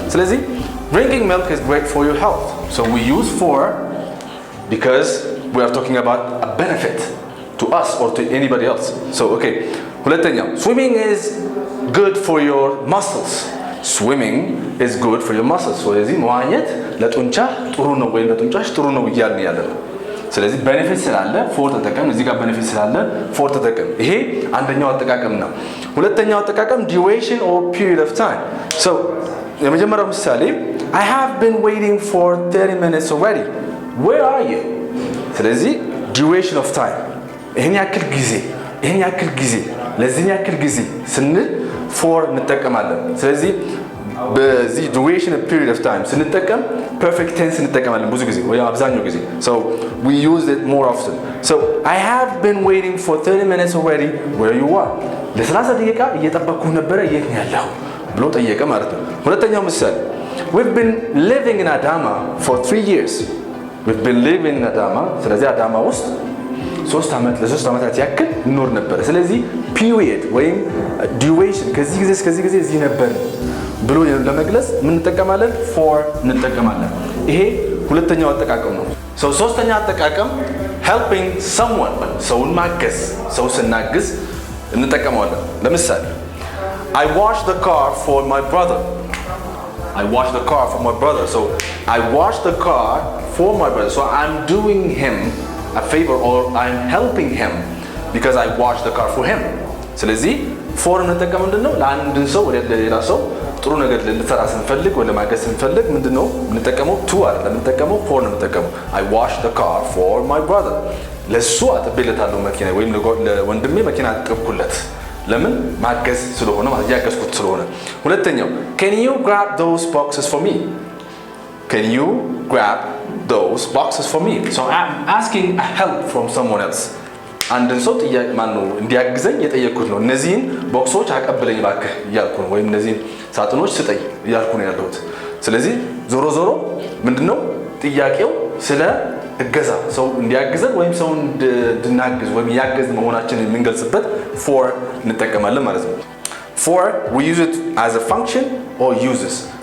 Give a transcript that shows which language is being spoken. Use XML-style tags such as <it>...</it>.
<en>ስለዚህ drinking milk is great for your health, so we use for because we are talking about a benefit to us or to anybody else. So okay, ሁለተኛው swimming is good for your muscles. swimming is good for your muscles.</en> <am>ስለዚህ መዋኘት ለጡንቻ ጥሩ ነው ወይም ለጡንቻሽ ጥሩ ነው እያልን ያለ ነው። ስለዚህ ቤኔፊት ስላለ ፎር ተጠቀም። እዚህ ጋር ቤኔፊት ስላለ ፎር ተጠቀም። ይሄ አንደኛው አጠቃቀም ነው። ሁለተኛው አጠቃቀም</am> <en>duration or period of time. so</en> <am>የመጀመሪያው ምሳሌ</am> <en>I have been waiting for 30 minutes already. where are you?</en> <am>ስለዚህ duration of time ይሄን ያክል ጊዜ ለዚህ ያክል ጊዜ ስንል ፎር እንጠቀማለን። ስለዚህ በዚህ duration and period of time ስንጠቀም perfect tense እንጠቀማለን ብዙ ጊዜ ወይ አብዛኛው ጊዜ</am> <en>so we use it more often. so I have been waiting for 30 minutes already. where you are?</en> <am>ለ30 ደቂቃ እየጠበቅኩህ ነበረ የት ነው ያለው ብሎ ጠየቀ ማለት ነው። ሁለተኛው ምሳሌ</am> <en>we've been living in Adama for 3 years. we've been living in Adama</en> <am>ስለዚህ አዳማ ውስጥ ለሶስት ዓመታት ያክል እንኖር ነበር። ስለዚህ period ወይም duration ከዚህ ጊዜ እስከዚህ ጊዜ እዚህ ነበር ብሎ ለመግለጽ ምን እንጠቀማለን? ፎር እንጠቀማለን። ይሄ ሁለተኛው አጠቃቀም ነው። ሶስተኛ አጠቃቀም helping someone ሰውን ማገዝ፣ ሰው ስናግዝ እንጠቀማለን። ለምሳሌ</am> <en>I washed the car for my brother. I washed the car for my brother. so I washed the car for my brother. so I'm doing him a favor or I'm helping him because I washed the car for him.</en> <am>ስለዚህ ፎር እንጠቀም ምንድነው? ለአንድ ሰው ወደ ሌላ ሰው ጥሩ ነገር ልንሰራ ስንፈልግ ወይ ለማገዝ ስንፈልግ ምንድነው እንጠቀመው? ቱ አይደለም እንጠቀመው ፎር ነው እንጠቀመው።</am> <en>I washed the car for my brother.</en> <am>ለሱ አጥቤለታለሁ መኪና ወይም ለወንድሜ መኪና አጥብኩለት። ለምን? ማገዝ ስለሆነ ማለት ያገዝኩት ስለሆነ። ሁለተኛው</am> <en>can you grab those boxes for me? can you grab those boxes for me? so I'm asking a help from someone else.</en> <am>አንድን ሰው ጥያቄ ማን ነው እንዲያግዘኝ የጠየቅኩት ነው። እነዚህን ቦክሶች አቀብለኝ እባክህ እያልኩ ነው ወይም እነዚህን ሳጥኖች ስጠኝ እያልኩ ነው ያለሁት። ስለዚህ ዞሮ ምንድነው ጥያቄው? ስለ እገዛ ሰው እንዲያግዘን ወይም ሰው እንድናግዝ ወይም ያገዝ መሆናችንን የምንገልጽበት ፎር እንጠቀማለን ማለት ነው።</am> <en>for we use it as a function or uses.</en>